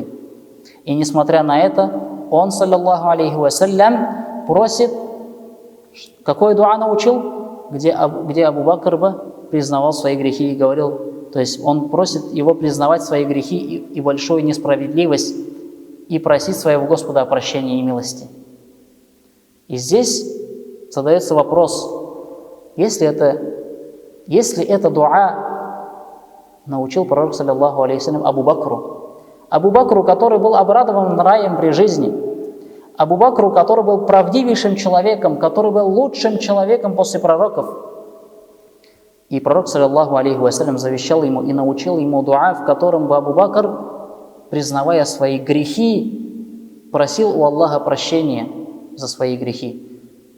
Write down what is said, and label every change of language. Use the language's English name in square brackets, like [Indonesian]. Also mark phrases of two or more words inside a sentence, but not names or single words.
[Russian] И несмотря на это, он, [Arabic] صلى الله عليه وسلم, [Russian] просит, какое дуа научил, где Абу Бакр бы признавал свои грехи и говорил, то есть он просит его признавать свои грехи и большую несправедливость и просить своего Господа о прощении и милости. И здесь задается вопрос, если это дуа научил пророк, [Arabic] صلى الله عليه وسلم, [Russian] Абу Бакру, который был обрадован раем при жизни, Абу Бакру, который был правдивейшим человеком, который был лучшим человеком после пророков. И пророк, [Arabic] صلى الله عليه وسلم, [Russian] завещал ему и научил ему дуа, в котором бы Абу Бакр, признавая свои грехи, просил у Аллаха прощения за свои грехи.